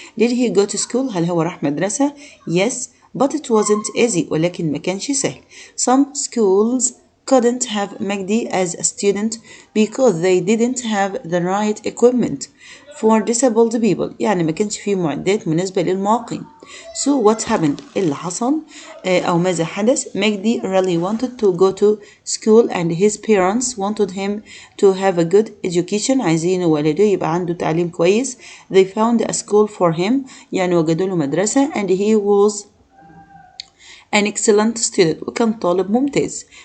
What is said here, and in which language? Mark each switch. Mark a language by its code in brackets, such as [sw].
[en] did he go to school [ar] هل هو راح مدرسة؟ [en] yes but it wasn't easy [ar] ولكن ما كانش سهل. [en] some schools couldn't have Magdi as a student because they didn't have the right equipment for disabled people [ar] يعني ما كانش فيه معدات مناسبة للمعاقين. [en] so what happened [ar] اللي حصل أو ماذا حدث. [en] Magdi really wanted to go to school and his parents wanted him to have a good education [ar] عايزين والده يبقى عنده تعليم كويس. [en] they found a school for him [ar] يعني وجدوا له مدرسة [en] and he was an excellent student [ar] وكان طالب ممتاز.